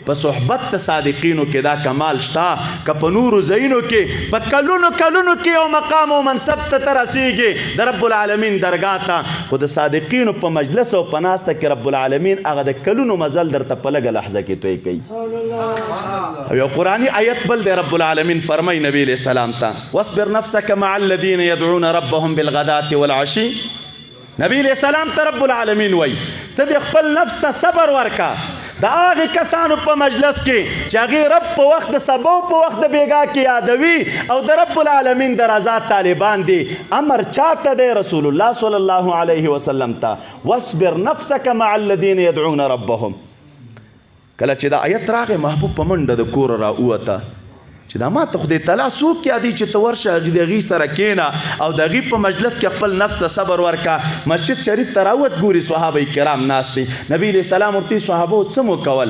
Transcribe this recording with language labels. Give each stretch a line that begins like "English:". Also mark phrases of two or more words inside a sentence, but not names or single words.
Pashto: په صحبت د صادقینو کې دا کمال شته. که په نورو ځایونو کې په کلونو کې یو مقام او منصب ته ته رسېږي د رب العالمین درګاه ته، خو د صادقینو په مجلس او په ناسته کې رب العالمین هغه د کلونو مزل درته په لږه لحظه کې توی کوي. او یو قرآني آیت بل دی، رب العالمین فرمایي نبی علیه السلام ته
Arabic: واصبر نفسك مع الذین یدعون ربهم بالغداة والعشي.
Pashto: نبی علیہ السلام ته رب العالمین وای ته د خپل نفس ته صبر ورکا د هغې کسانو په مجلس کې چې هغې رب په وخت د سبا او په وخت د بیګا کې یادوي او د رب العالمین د رضا طالبان دي. امر چاته دی؟ رسول الله صلی الله علیه وسلم ته
Arabic: واصبر نفسك مع الذین یدعون ربهم.
Pashto: کله چې دا آیت راغی محبوب په منډه د کوره راووته چې دا ما ته خدای تعالی څوک یادوي چې ته ورشه د هغې سره کښېنه او د هغې په مجلس کې خپل نفس ته صبر ورکه. مسجد شریف ته راوت ګوري صحابه کرام ناست دي. نبی علیه السلام ورته صحابو څه مو کول؟